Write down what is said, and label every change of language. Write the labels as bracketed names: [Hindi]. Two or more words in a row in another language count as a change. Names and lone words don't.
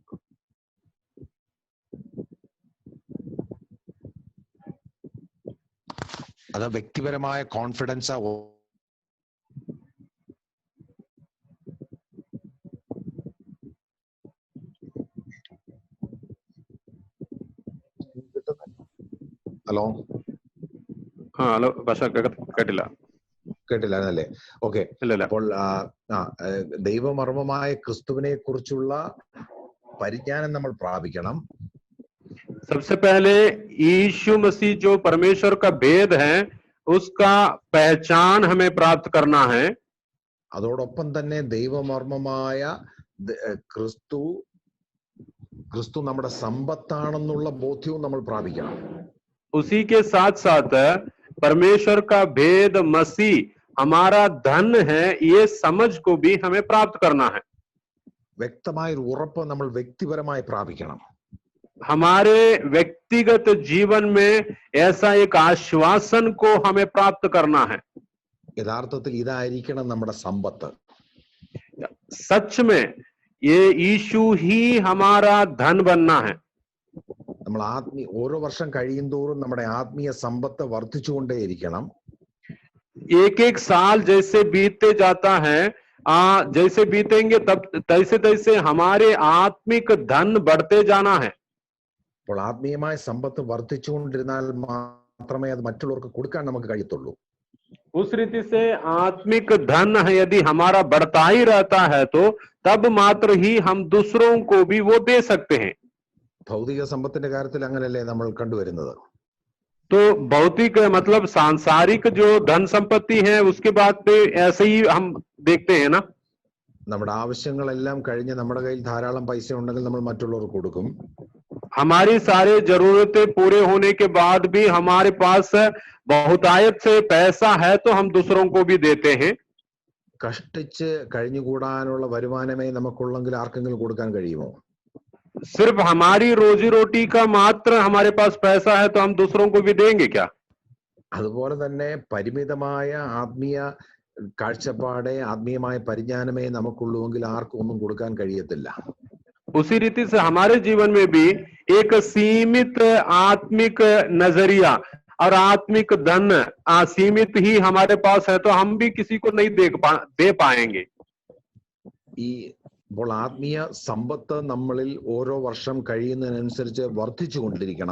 [Malayalam] അത് വ്യക്തിപരമായ കോൺഫിഡൻസ് ഹലോ ഹലോ പക്ഷെ കേട്ടില്ല. കേട്ടില്ലായിരുന്നല്ലേ? ഓക്കെ, അപ്പോൾ ദൈവമർമ്മമായ ക്രിസ്തുവിനെ കുറിച്ചുള്ള പരിജ്ഞാനം നമ്മൾ പ്രാപിക്കണം. [Hindi] सबसे पहले यीशु मसीह जो परमेश्वर का भेद है उसका पहचान हमें प्राप्त करना है. [Malayalam] അതോടൊപ്പം തന്നെ ദൈവമർമ്മമായ ക്രിസ്തു നമ്മുടെ സമ്പത്താണെന്നുള്ള ബോധ്യവും നമ്മൾ പ്രാപിക്കണം. [Hindi] उसी के साथ साथ परमेश्वर का भेद मसीह हमारा धन है, ये समझ को भी हमें प्राप्त करना है. [Malayalam] വ്യക്തമായ ഒരു ഉറപ്പ് നമ്മൾ വ്യക്തിപരമായി പ്രാപിക്കണം. [Hindi] हमारे व्यक्तिगत जीवन में ऐसा एक आश्वासन को हमें प्राप्त करना है. [Malayalam] യഥാർത്ഥത്തിൽ ഇതായിരിക്കണം നമ്മുടെ സമ്പത്ത്. [Hindi] सच में ये यीशु ही हमारा धन बनना है. [Malayalam] നമ്മൾ ഓരോ വർഷം കഴിയുന്തോറും നമ്മുടെ ആത്മീയ സമ്പത്ത് വർദ്ധിച്ചുകൊണ്ടേയിരിക്കണം. [Hindi] एक एक साल जैसे बीतते जाता है, जैसे बीतेंगे तब तैसे तैसे हमारे आत्मिक धन बढ़ते जाना है. [Malayalam] അപ്പോൾ ആത്മീയമായ സമ്പത്ത് വർദ്ധിച്ചുകൊണ്ടിരുന്നാൽ മാത്രമേ അത് മറ്റുള്ളവർക്ക് കൊടുക്കാൻ നമുക്ക് കഴിയത്തുള്ളൂ. [Hindi] उस रीति से आत्मिक धन है यदि हमारा बढ़ता ही रहता है तो तब मात्र ही हम दूसरों को भी वो दे सकते हैं। [Malayalam] ഭൗതിക സമ്പത്തിന്റെ കാര്യത്തിൽ അങ്ങനെയല്ലേ നമ്മൾ കണ്ടുവരുന്നത്. [Hindi] तो भौतिक मतलब सांसारिक जो धन संपत्ति है उसके बाद पे ऐसे ही हम देखते हैं ना. [Malayalam] നമ്മുടെ ആവശ്യങ്ങളെല്ലാം കഴിഞ്ഞ് നമ്മുടെ കയ്യിൽ ധാരാളം പൈസ ഉണ്ടെങ്കിൽ നമ്മൾ മറ്റുള്ളവർക്ക് കൊടുക്കും. [Hindi] हमारी सारे जरूरतें पूरे होने के बाद भी हमारे पास बहुतायत से पैसा है तो हम दूसरों को भी देते हैं. [Malayalam] കഷ്ടിച്ച് കഴിഞ്ഞുകൂടാനുള്ള വരുമാനമേ നമുക്കുള്ളെങ്കിൽ ആർക്കെങ്കിലും കൊടുക്കാൻ കഴിയുമോ? [Hindi] सिर्फ हमारी रोजी रोटी का मात्र हमारे पास पैसा है तो हम दूसरों को भी देंगे क्या? [Malayalam] അതുപോലെ തന്നെ പരിമിതമായ ആത്മീയ കാഴ്ചപ്പാടെ ആത്മീയമായ പരിജ്ഞാനമേ നമുക്കുള്ളൂവെങ്കിൽ ആർക്കും ഒന്നും കൊടുക്കാൻ കഴിയത്തില്ല. [Hindi] उसी रीति से हमारे जीवन में भी एक सीमित आत्मिक नजरिया और आत्मिक धन सीमित ही हमारे पास है तो हम भी किसी को नहीं दे पाएंगे. [Malayalam] ഈ അപ്പോൾ ആത്മീയ സമ്പത്ത് നമ്മളിൽ ഓരോ വർഷം കഴിയുന്നതിനനുസരിച്ച് വർദ്ധിച്ചുകൊണ്ടിരിക്കണം.